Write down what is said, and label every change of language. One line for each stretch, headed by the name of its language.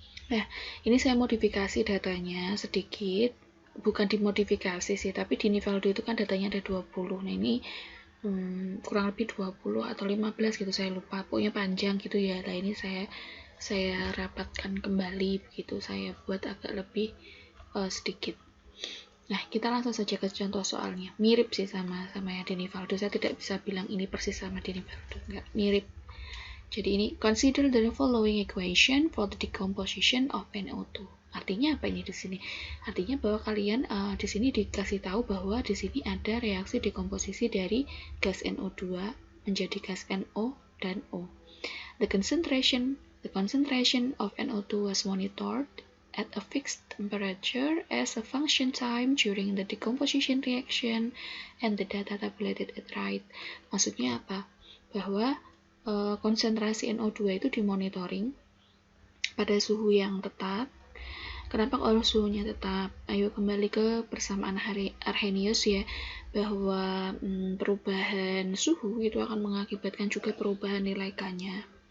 Indonesian: Nah, ini saya modifikasi datanya sedikit, bukan dimodifikasi sih, tapi di Nivaldo itu kan datanya ada 20. Nah, ini kurang lebih 20 atau 15 gitu, saya lupa, pokoknya panjang gitu ya. Nah, ini saya rapatkan kembali begitu, saya buat agak lebih sedikit. Nah, kita langsung saja ke contoh soalnya. Mirip sih sama yang Dinivaldo. Saya tidak bisa bilang ini persis sama Dinivaldo. Enggak, mirip. Jadi ini,
English: consider the following equation for the decomposition of NO2.
Indonesian: Artinya apa ini di sini? Artinya bahwa kalian di sini dikasih tahu bahwa di sini ada reaksi dekomposisi dari gas NO2 menjadi gas NO dan O.
English: The concentration of NO2 was monitored at a fixed temperature as a function time during the decomposition reaction and the data tabulated at right.
Indonesian: Maksudnya apa? Bahwa konsentrasi NO2 itu dimonitoring pada suhu yang tetap. Kenapa kalau suhunya tetap? Ayo kembali ke persamaan Arrhenius ya, bahwa perubahan suhu itu akan mengakibatkan juga perubahan nilai K-nya.